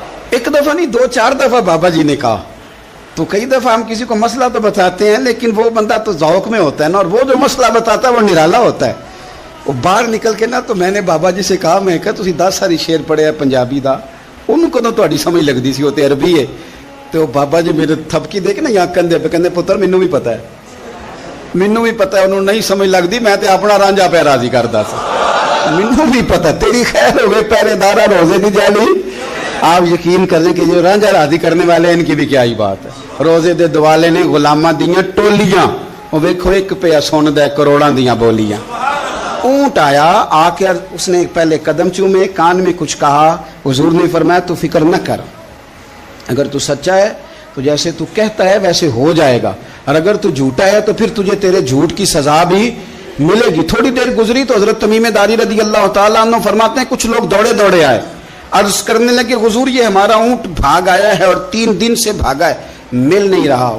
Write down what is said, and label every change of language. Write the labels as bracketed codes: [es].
[ur] ایک دفعہ نہیں، 2-4 دفعہ بابا جی نے کہا۔ تو کئی دفعہ ہم کسی کو مسئلہ تو بتاتے ہیں، لیکن وہ بندہ تو ذوق میں ہوتا ہے نا، اور وہ جو مسئلہ بتاتا ہے وہ نرالا ہوتا ہے۔ وہ باہر نکل کے نا، تو میں نے بابا جی سے کہا، [pa] میں کہا تسی 10 ساری شعر پڑھے ہیں پنجابی دا، انہوں کو تو تہاڈی سمجھ لگدی سی، وہ تے عربی ہے۔ [ur] تو بابا جی میرے تھپکی دے کے نا یہاں کندھے پہ، [pa] کہندے پتر مینوں بھی پتہ ہے، مینوں بھی پتہ ہے، انہوں نہیں سمجھ لگدی، میں تے اپنا رانجھا پہ راضی کردا سی، مینوں بھی پتہ، تیری خیر ہوئے پہرے دارا، روزے دی جالی [ur] آپ یقین کر لیں کہ جو رانجھا راضی کرنے والے ہیں ان کی بھی کیا ہی بات ہے. [pa] روزے دے دوالے نے غلاماں دیاں ٹولیاں, وہ ویکھو ایک پیا سن دے کروڑاں دیاں بولیاں. [ur] اونٹ آیا, آ کے اس نے پہلے قدم چومے, کان میں کچھ کہا. حضور نے فرمایا تو فکر نہ کر, اگر تو سچا ہے تو جیسے تو کہتا ہے ویسے ہو جائے گا, اور اگر تو جھوٹا ہے تو پھر تجھے تیرے جھوٹ کی سزا بھی ملے گی. تھوڑی دیر گزری تو حضرت تمیم داری رضی اللہ تعالیٰ عنہ فرماتے ہیں کچھ لوگ دوڑے دوڑے آئے, عرض کرنے لگے حضور یہ ہمارا اونٹ بھاگ آیا ہے اور 3 دن سے بھاگا ہے, مل نہیں رہا.